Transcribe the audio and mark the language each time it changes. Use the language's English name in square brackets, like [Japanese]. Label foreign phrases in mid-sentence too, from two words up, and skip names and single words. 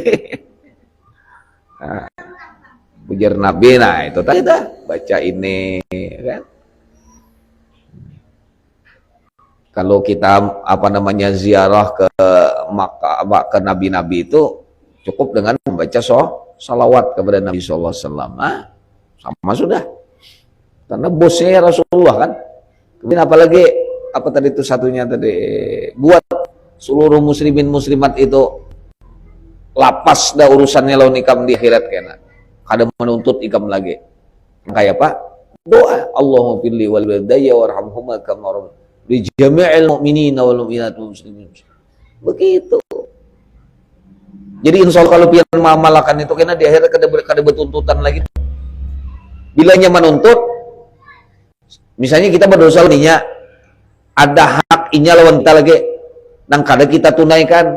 [Banjar] Nah, pujar Nabi, nah itu tadi dah baca ini kan. Kalau kita ziarah ke Makkah, ke nabi-nabi itu cukup dengan membaca salawat kepada Nabi [Arabic] صلى الله عليه وسلم. [Banjar] Sama sudah. Karena bosnya Rasulullah kan. Kemudian apalagi apa tadi itu satunya tadi buat seluruh muslimin muslimat itu lapas dah urusannya lawan ikam di akhirat kena. Kada menuntut ikam lagi. Kayak apa? [Arabic] Doa اللهم اغفر لي ولوالدي وارحمهما كما لجميع المؤمنين والمؤمنات المسلمين. [Banjar] Begitu. Jadi [Arabic] إن شاء الله [Banjar] kalau pian mamalakan itu kena di akhirat kada bertuntutan lagi. Bilanya menuntut Misalnya kita berdosa ninya, ada hak inya lawan kita lagi, nang kada kita tunaikan.